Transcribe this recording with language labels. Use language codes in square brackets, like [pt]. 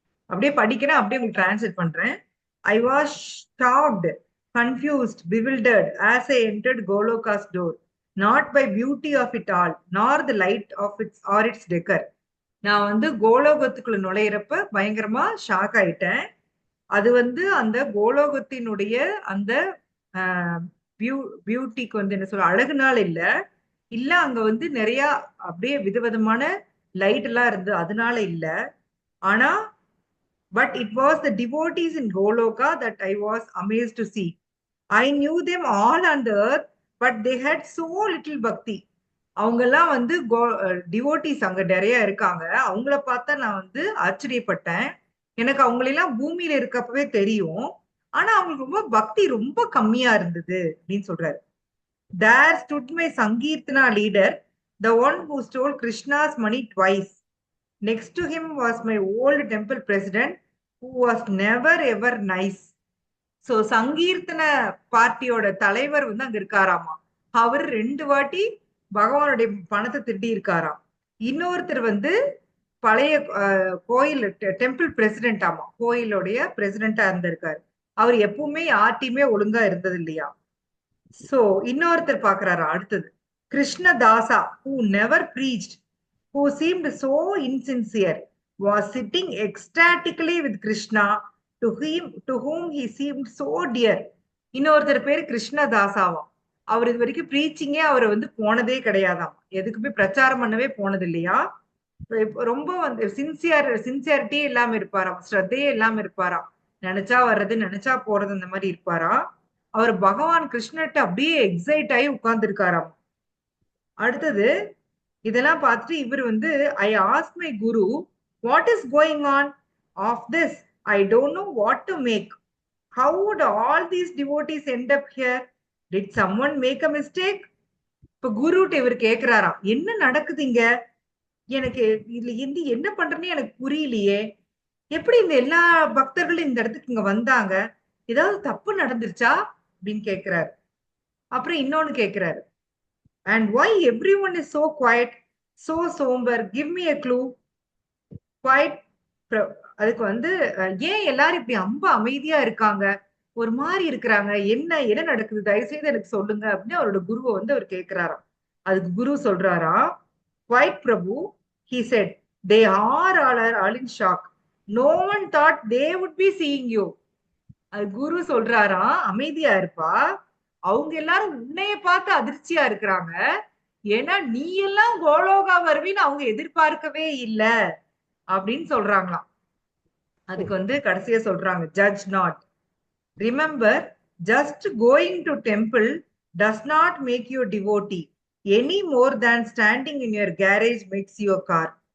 [ta] அப்படியே படிக்கிறேன், அப்படியே உங்களுக்கு டிரான்ஸ்லேட் பண்றேன். [en] I was shocked, confused, bewildered as I entered Goloka's door, not by beauty of it all, nor the light of its or its decor. [ta] நான் வந்து கோலோகத்துக்குள்ள நுழையிறப்ப பயங்கரமா shock ஆயிட்டேன். அது வந்து அந்த கோலோகத்தினுடைய அந்த பியூட்டிக்கு வந்து என்ன சொல்ற அழகுனால இல்ல, இல்ல அங்க வந்து நிறைய அப்படியே விதவிதமான லைட் எல்லாம் இருந்து அதனால இல்ல. ஆனா [en] but it was the devotees in Goloka that I was amazed to see. I knew them all on the earth, but they had so little bhakti. [ta] அவங்கெல்லாம் வந்து டிவோட்டிஸ் அங்க நிறைய இருக்காங்க. அவங்கள பார்த்தா நான் வந்து ஆச்சரியப்பட்டேன். எனக்கு அவங்களெல்லாம் பூமியில இருக்கப்பவே தெரியும். ஆனா அவங்களுக்கு ரொம்ப பக்தி ரொம்ப கம்மியா இருந்தது அப்படின்னு சொல்றாரு. [en] There stood my Sankirtana leader, the one who stole Krishna's money twice. Next to him was my old temple president, who was never ever nice. [ta] So சங்கீர்த்தன பார்ட்டியோட தலைவர் வந்து அங்க இருக்காராமா. அவர் 2 வாட்டி பகவானுடைய பணத்தை திருடி இருக்காராம். இன்னொருத்தர் வந்து பழைய கோயில் டெம்பிள் பிரசிடென்ட் ஆமா, கோயிலுடைய பிரசிடென்டா இருந்திருக்காரு. அவர் எப்பவுமே யார்ட்டையுமே ஒழுங்கா இருந்தது இல்லையா. சோ இன்னொருத்தர் பாக்குறாரா அடுத்தது, [en] Krishnadasa who never preached, who seemed so insincere, was sitting ecstatically with Krishna, to whom he seemed so dear. [ta] இன்னொருத்தர் பேரு கிருஷ்ணதாசாவாம். அவர் இது வரைக்கும் ப்ரீச்சிங்கே அவரை வந்து போனதே கிடையாதாம், எதுக்குமே பிரச்சாரம் பண்ணவே போனது இல்லையா. ரொம்ப வந்து சின்சியாரிட்டியே இல்லாம இருப்பாராம், ஸ்ரத்தையே இல்லாம இருப்பாராம், நினைச்சா வர்றது நினைச்சா போறது அந்த மாதிரி இருப்பாராம். அவர் பகவான் கிருஷ்ணர்ட்ட அப்படியே எக்ஸைட் ஆகி உட்கார்ந்து இருக்காராம். [en] அடுத்தது இதெல்லாம் பார்த்துட்டு இவர் வந்து I ask my guru what is going on of this, I don't know what to make, how would all these devotees end up here, did someone make a mistake. [ta] இப்ப குருட்ட இவர் கேக்குறாராம், என்ன நடக்குதுங்க, எனக்கு இதுல என்ன பண்றேன்னு எனக்கு புரியலையே, எப்படி இந்த எல்லா பக்தர்களும் இந்த இடத்துக்கு இங்க வந்தாங்க, ஏதாவது தப்பு நடந்துருச்சா அப்படின்னு கேக்குறாரு. அப்புறம் இன்னொன்னு கேக்குறாரு, [en] and why everyone is so quiet, so somber, give me a clue. Quiet. [ta] அதுக்கு வந்து ஏன் எல்லாரும் இப்படி ரொம்ப அமைதியா இருக்காங்க, ஒரு மாதிரி இருக்கிறாங்க, என்ன என்ன நடக்குது, தயவு செய்து எனக்கு சொல்லுங்க அப்படின்னு அவரோட குருவை வந்து அவர் கேட்கிறாராம். அதுக்கு குரு சொல்றாராம், [en] quite Prabhu, he said, they are all in shock, no one thought they would be seeing you. [ta] அது குரு சொல்றாராம், அமைதியா இருப்பா, அவங்க எல்லாரும் உன்னைய பார்த்து அதிர்ச்சியா இருக்கிறாங்க, ஏன்னா நீ எல்லாம் கோலோகா வருவின்னு அவங்க எதிர்பார்க்கவே இல்ல அப்படின்னு சொல்றாங்களாம். [en] அதுக்கு வந்து கடைசியா சொல்றாங்க, judge not, remember just going to temple does not make you devotee any more than standing in your garage makes your car.